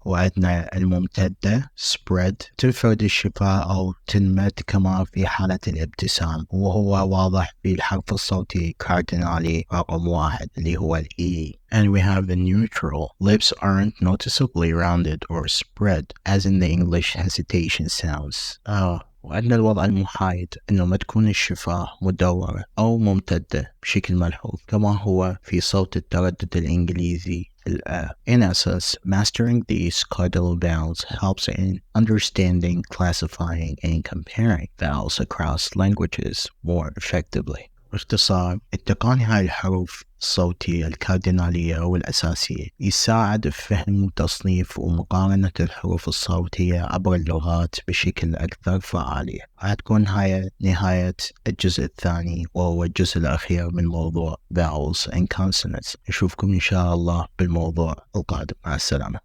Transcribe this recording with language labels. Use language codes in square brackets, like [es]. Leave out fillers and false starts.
[ar] وعندنا الممتدة spread تفرد الشفاه أو تنمد كما في حالة الابتسام، وهو واضح في الحرف الصوتي كاردينالي رقم 1 اللي هو ال E. [en] And we have the neutral. Lips aren't noticeably rounded or spread as in the English hesitation sounds. [ar] وعندنا الوضع المحايد إنه ما تكون الشفاه مدورة أو ممتدة بشكل ملحوظ كما هو في صوت التردد الإنجليزي الأ. [en] In essence, mastering these cardinal vowels helps in understanding, classifying, and comparing vowels across languages more effectively. [ar] باختصار، اتقان هاي الحروف الصوتية الكاردينالية أو الأساسية يساعد في فهم وتصنيف ومقارنة الحروف الصوتية عبر اللغات بشكل أكثر فعالية. هتكون هاي نهاية الجزء الثاني وهو الجزء الأخير من موضوع Vowels and Consonants. نشوفكم إن شاء الله بالموضوع القادم. مع السلامة.